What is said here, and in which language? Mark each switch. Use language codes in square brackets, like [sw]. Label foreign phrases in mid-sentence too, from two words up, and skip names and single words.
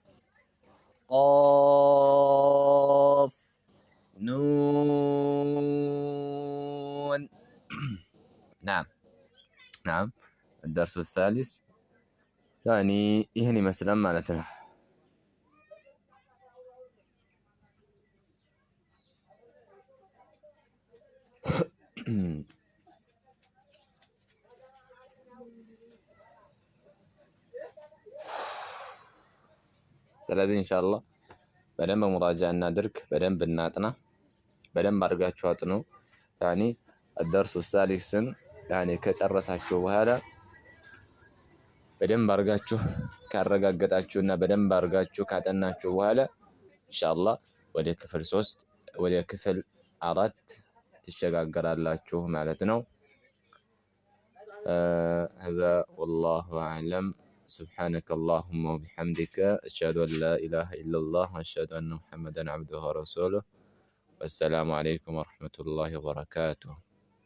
[ar] قاف نون. نعم نعم. الدرس الثالث يعني يهني مثلا معناتنا [am] ስለዚህ ኢንሻአላህ በደንብ ሙራጃ እናድርግ፣ በደንብ እናጥና፣ በደንብ አድርጋችሁ አጥኑ። ያኒ [ar] الدرس الثالث [am] ያኒ ከጨረሳችሁ በኋላ በደንብ አድርጋችሁ ካረጋገጣችሁና በደንብ አድርጋችሁ ካጠናችሁ በኋላ ኢንሻአላህ ወደ ክፍል 3 ወደ ክፍል 4 ትሸጋገራላችሁ ማለት ነው። [ar] هذا والله أعلم. سبحانك اللهم وبحمدك أشهد أن لا إله إلا الله وأشهد أن محمدا عبده ورسوله. والسلام عليكم ورحمة الله وبركاته.